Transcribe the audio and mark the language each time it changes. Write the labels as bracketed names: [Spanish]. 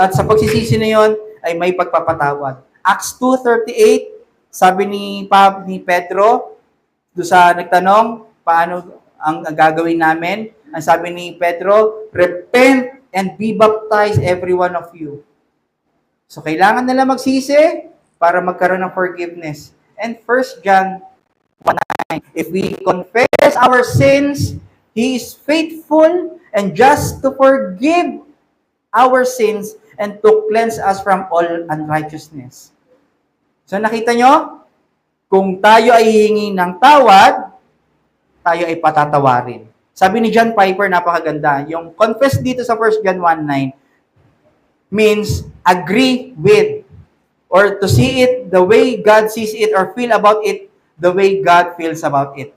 [Filipino] At sa pagsisisi na yon ay may pagpapatawad. Acts 2:38, sabi ni Pedro, doon sa nagtanong, paano ang gagawin namin? Ang sabi ni [English] Pedro, repent and be baptized every one of you. [Filipino] So, kailangan nila magsisi para magkaroon ng forgiveness. [English] And 1 John 1:9, if we confess our sins, He is faithful and just to forgive our sins and to cleanse us from all unrighteousness. [Filipino] So nakita nyo, kung tayo ay hihingi ng tawad, tayo ay patatawarin. Sabi ni [English] John Piper, [Filipino] napakaganda, yung [English] confess [Filipino] dito sa [English] 1 John 1:9 means agree with or to see it the way God sees it or feel about it the way God feels about it.